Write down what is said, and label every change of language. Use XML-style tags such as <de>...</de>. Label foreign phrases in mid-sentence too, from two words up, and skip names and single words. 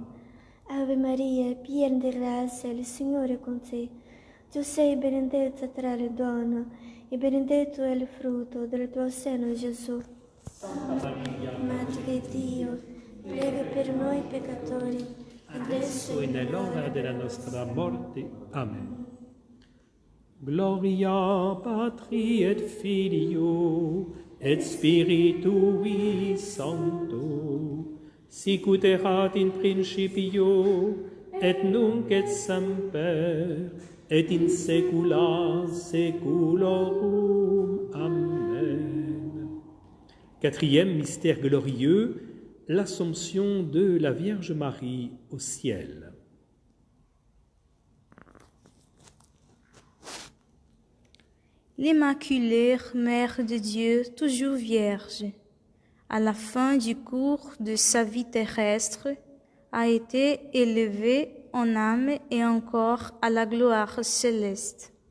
<it>Ave Maria, piena di grazia, il Signore è con te. Tu sei benedetta tra le donne, e benedetto è il frutto del tuo seno, Gesù. Madre di Dio, prega per noi peccatori, adesso e nell'ora della nostra morte. Amen.</it> <la>Gloria Patri et Filio et Spiritui Sancto, sicut erat in principio, et nunc et semper, et in saecula saeculorum. Amen.</la> <fr>Quatrième mystère glorieux, l'Assomption de la Vierge Marie au ciel. L'Immaculée Mère de Dieu, toujours vierge, à la fin du cours de sa vie terrestre, a été élevée en âme et en corps à la gloire céleste.</fr>